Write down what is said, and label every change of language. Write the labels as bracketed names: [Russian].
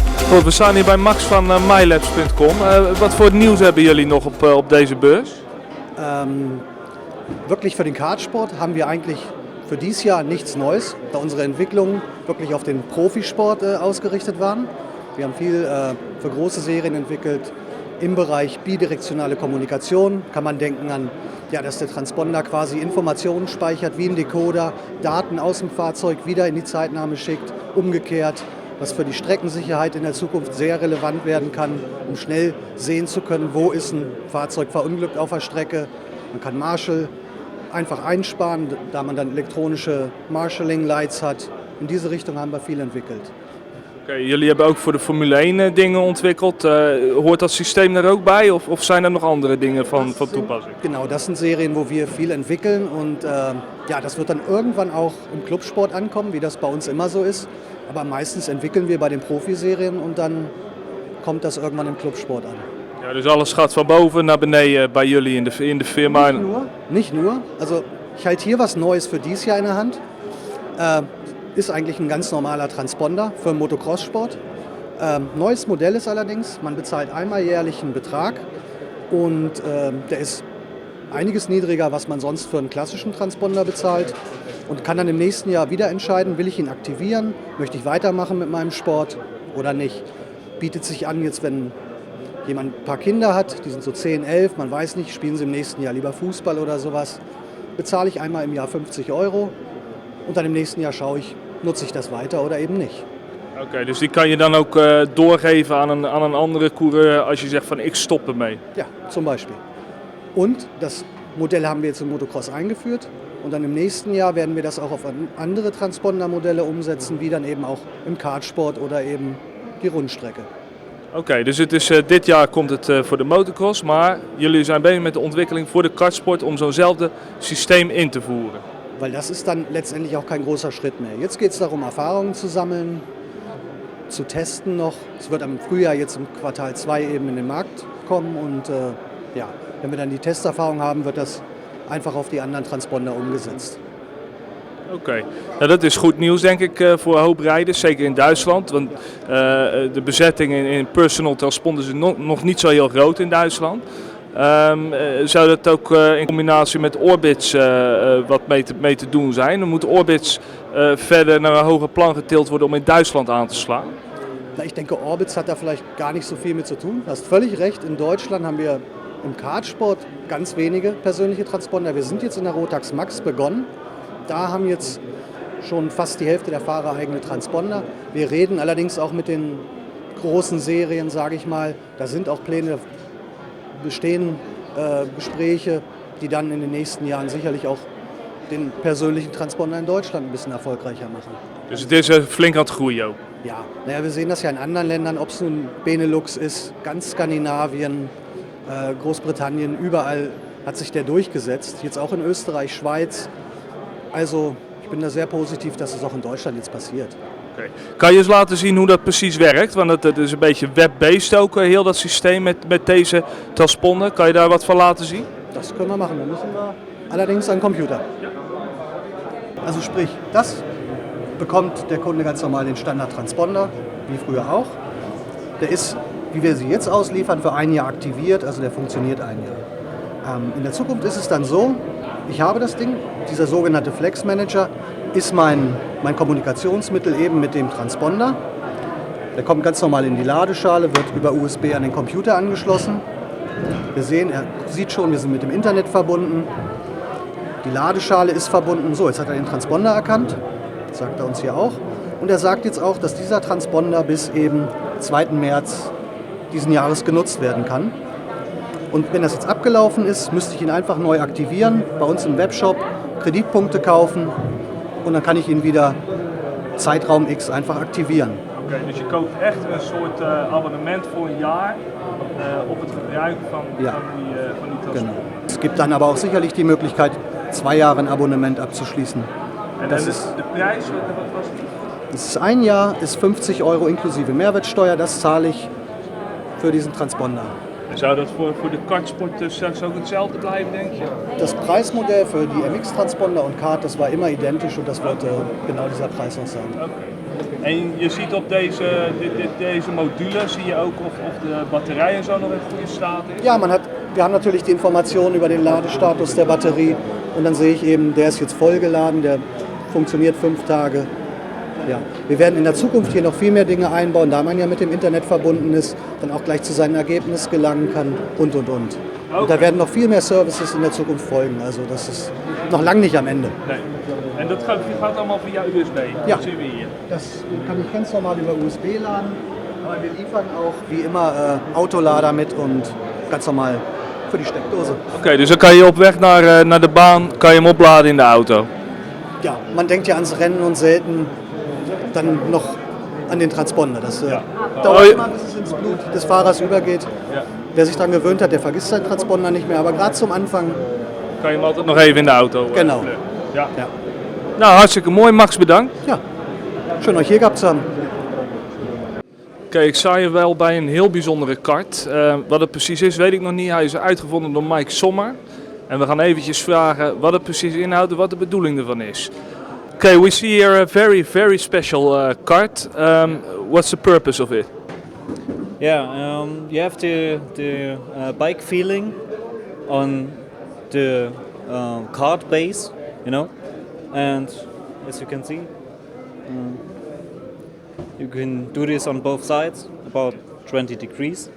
[Dutch] Goed, we staan hier bij Max van mylabs.com. Wat voor nieuws hebben jullie nog op deze beurs? [German] Wirklich für den Kartsport haben wir eigentlich für dieses Jahr nichts Neues, da unsere Entwicklungen wirklich auf den Profisport ausgerichtet waren. Wir haben viel für große Serien entwickelt im Bereich bidirektionale Kommunikation. Kann man denken an, ja, dass der Transponder quasi Informationen speichert wie ein Decoder, Daten aus dem Fahrzeug wieder in die Zeitnahme schickt, umgekehrt. Was für die Streckensicherheit in der Zukunft sehr relevant werden kann, um schnell sehen zu können, wo ist ein Fahrzeug verunglückt auf der Strecke. Man kann Marshall einfach einsparen, da man dann elektronische Marshalling Lights hat. In diese Richtung haben wir viel entwickelt. [Dutch] Okay, jullie hebben ook voor de Formule 1 dingen ontwikkeld. Hoort dat systeem daar ook bij of zijn er nog andere dingen van toepassing? [German] Genau, das sind Serien, wo wir viel entwickeln und ja, das wird dann irgendwann auch im Clubsport ankommen, wie das bei uns immer so ist. Aber meistens entwickeln wir bei den Profiserien und dann kommt das irgendwann im Clubsport an. [Dutch] Ja, dus alles gaat van boven naar beneden bij jullie in de firma. [German] Nicht nur. Also ich halte hier was Neues für dieses Jahr in der Hand. Ist eigentlich ein ganz normaler Transponder für den Motocross-Sport. Neues Modell ist allerdings, man bezahlt einmal jährlich einen Betrag und der ist einiges niedriger, was man sonst für einen klassischen Transponder bezahlt. Und kann dann im nächsten Jahr wieder entscheiden, will ich ihn aktivieren, möchte ich weitermachen mit meinem Sport oder nicht. Bietet sich an, jetzt wenn jemand ein paar Kinder hat, die sind so 10, 11, man weiß nicht, spielen sie im nächsten Jahr lieber Fußball oder sowas, bezahle ich einmal im Jahr 50 € und dann im nächsten Jahr schaue ich, nutze ich das weiter oder eben nicht. [Dutch] Oké, dus die kan je dan ook doorgeven aan een andere coureur als je zegt van ik stop ermee? [German] Ja, zum Beispiel. Und das Modell haben wir jetzt im Motocross eingeführt. Und dann im nächsten Jahr werden wir das auch auf andere Transponder-Modelle umsetzen, wie dann eben auch im Kartsport oder eben die Rundstrecke. [Dutch] Oké, dus het is, dit jaar komt het voor de motocross, maar jullie zijn bezig met de ontwikkeling voor de kartsport om zo'nzelfde systeem in te voeren. [German] Weil das ist dann letztendlich auch kein großer Schritt mehr. Jetzt geht es darum, Erfahrungen zu sammeln, zu testen noch. Es wird im Frühjahr jetzt im Quartal 2 eben in den Markt kommen und ja, wenn wir dann die Testerfahrung haben, wird das einfach auf die anderen Transponder umgesetzt. [Dutch] Oké, nou, dat is goed nieuws denk ik voor een hoop rijders, zeker in Duitsland. Want de bezetting in personal transponders is nog niet zo heel groot in Duitsland. Zou dat ook in combinatie met orbits wat mee te doen zijn? Dan moeten orbits verder naar een hoger plan getild worden om in Duitsland aan te slaan? [German] Na, ich denke, Orbits hat da vielleicht gar nicht so viel mit zu tun. Du hast völlig recht, in Deutschland haben wir im Kartsport ganz wenige persönliche Transponder. Wir sind jetzt in der Rotax Max begonnen. Da haben jetzt schon fast die Hälfte der Fahrer eigene Transponder. Wir reden allerdings auch mit den großen Serien, sage ich mal. Da sind auch Pläne, bestehen Gespräche, die dann in den nächsten Jahren sicherlich auch den persönlichen Transponder in Deutschland ein bisschen erfolgreicher machen. [Dutch] Dus het is flink aan het groeien ook? [German] Ja, naja, wir sehen das ja in anderen Ländern, ob es nun Benelux ist, ganz Skandinavien, Großbritannien, überall hat sich der durchgesetzt. Jetzt auch in Österreich, Schweiz. Also ich bin da sehr positiv, dass es auch in Deutschland jetzt passiert. [Dutch] Oké. Kan je eens laten zien hoe dat precies werkt? Want het is een beetje web-based ook, heel dat systeem met deze transponder. Kan je daar wat van laten zien? [German] Das können wir machen. Dann müssen wir allerdings an den Computer. Also sprich, das bekommt der Kunde ganz normal den Standard-Transponder, wie früher auch. Der ist, wie wir sie jetzt ausliefern, für ein Jahr aktiviert, also der funktioniert ein Jahr. In der Zukunft ist es dann so, ich habe das Ding, dieser sogenannte Flex Manager ist mein Kommunikationsmittel eben mit dem Transponder. Der kommt ganz normal in die Ladeschale, wird über USB an den Computer angeschlossen. Wir sehen, er sieht schon, wir sind mit dem Internet verbunden. Die Ladeschale ist verbunden. So, jetzt hat er den Transponder erkannt, das sagt er uns hier auch. Und er sagt jetzt auch, dass dieser Transponder bis eben 2. März diesen Jahres genutzt werden kann. Und wenn das jetzt abgelaufen ist, müsste ich ihn einfach neu aktivieren, bei uns im Webshop Kreditpunkte kaufen und dann kann ich ihn wieder Zeitraum X einfach aktivieren. [Dutch] Oké, dus je koopt echt een soort abonnement voor een jaar op het gebruik van die transponder. [German] Genau. Es gibt dann aber auch sicherlich die Möglichkeit, 2 Jahre ein Abonnement abzuschließen. [Dutch] En [German] Das [Dutch] dan [German] ist, [Dutch] de prijs, wat was die? [German] das ist ein Jahr, ist 50 € inklusive Mehrwertsteuer, das zahle ich für diesen Transponder. [Dutch] En zou dat voor de kartsport straks ook hetzelfde blijven, denk je? [German] Das Preismodell für die MX-Transponder und Kart, das war immer identisch und das wird genau dieser Preis auch sein. [Dutch] Oké. En je ziet op deze module, zie je ook of de batterij en zo nog in goede staat is? [German] Ja, wir haben natürlich die Informationen über den Ladestatus der Batterie und dann sehe ich eben, der ist jetzt vollgeladen, der funktioniert 5 Tage. Ja. Wir werden in der Zukunft hier noch viel mehr Dinge einbauen, da man ja mit dem Internet verbunden ist, dann auch gleich zu seinem Ergebnis gelangen kann und. Und da werden noch viel mehr Services in der Zukunft folgen, also das ist noch lange nicht am Ende. [Dutch] Nee. En dat gaat allemaal via USB? [German] Ja, [Dutch] Dat zien we hier. [German] das kann ich ganz normal über USB laden, aber wir liefern auch wie immer Autolader mit und ganz normal für die Steckdose. [Dutch] Oké, dus dan kan je op weg naar de baan, kan je hem opladen in de auto? [German] Ja, man denkt ja ans Rennen und selten dann noch an den Transponder. Das dauert immer, bis es ins Blut des Fahrers übergeht. Ja. Wer sich daran gewöhnt hat, der vergisst seinen Transponder nicht mehr. Aber gerade zum Anfang. [Dutch] Kan je hem altijd nog even in de auto? [German] Genau. Ja. Ja. [Dutch] Nou, hartstikke mooi. Max, bedankt. [German] Ja, schön euch hier gehabt zu haben. [Dutch] Oké, ik sta hier wel bij een heel bijzondere kart. Wat het precies is, weet ik nog niet. Hij is uitgevonden door Mike Sommer. En we gaan eventjes vragen wat het precies inhoudt en wat de bedoeling ervan is. [English] Okay, we see here a very, very special kart. What's the purpose of it? Yeah, you have the bike feeling on the kart base, you know, and as you can see, you can do this on both sides, about 20 degrees.